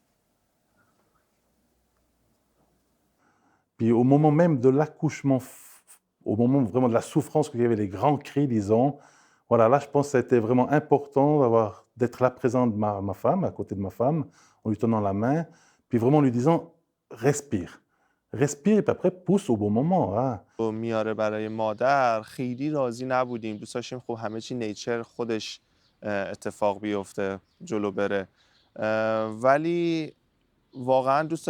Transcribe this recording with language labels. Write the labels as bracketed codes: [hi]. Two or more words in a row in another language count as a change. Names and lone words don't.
[fr] Puis au moment même de l'accouchement, au moment vraiment de la souffrance, qu'il y avait les grands cris, disons, voilà, là je pense que ça a été vraiment important d'être là présent de ma femme, à côté de ma femme, en lui tenant la main, puis vraiment en lui disant respire. Respire et puis après pousse au bon moment. Hein. [fa] میاره برای مادر خیلی راضی نبودیم دوست داشتیم خب همه چی نیچر خودش اتفاق بیفته جلو بره ولی واقعا دوست